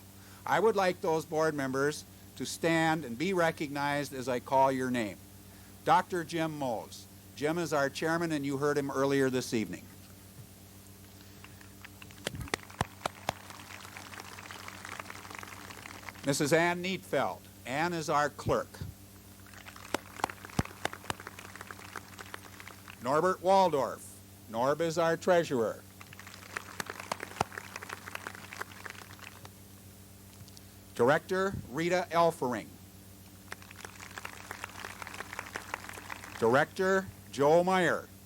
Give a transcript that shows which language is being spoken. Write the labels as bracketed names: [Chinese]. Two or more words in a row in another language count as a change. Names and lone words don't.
[English] I would like those board members to stand and be recognized as I call your name. Dr. Jim Mose. Jim is our chairman, and you heard him earlier this evening. Mrs. Ann Neatfeld. Ann is our clerk. Norbert Waldorf. Norb is our treasurer. Director Rita Elfering. Director Joe Meyer.